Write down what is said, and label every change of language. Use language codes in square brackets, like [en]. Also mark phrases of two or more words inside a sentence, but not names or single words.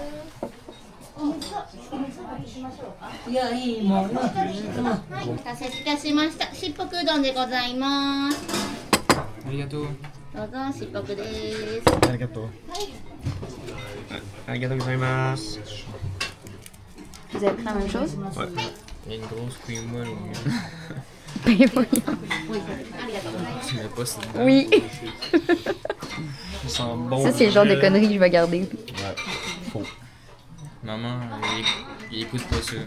[ja] お待たせいたしました。しっぽくうどんでございます。ありがとう。どうぞ、しっぽくです。ありがとう。ありがとうございます。 [fr] Vous avez pris la même chose? Ouais. Il y a une grosse cream molle au milieu. Ben voyons. Tu mets pas ça dedans. Oui. Ça sent bon. Ça, c'est le genre de conneries que je vais garder. Ouais. Faux. Maman, il écoute pas ça.